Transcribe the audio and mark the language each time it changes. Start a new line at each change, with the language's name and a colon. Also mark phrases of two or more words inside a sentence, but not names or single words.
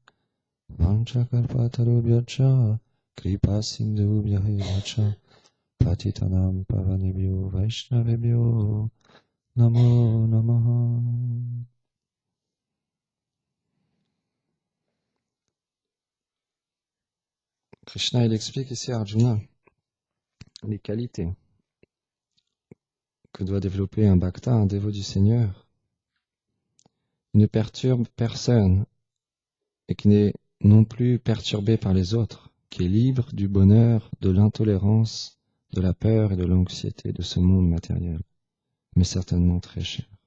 Sanskrit: Vanchakalpatarubhyacha Kripa Sindhubhyacha Patitanam Pavanebhyo Vaishnavebhyo Namo Namaha.
French: Krishna, il explique ici à Arjuna les qualités que doit développer un bhakta, un dévot du Seigneur. Il ne perturbe personne et qui n'est non plus perturbé par les autres, qui est libre du bonheur, de l'intolérance, de la peur et de l'anxiété de ce monde matériel, mais certainement très cher.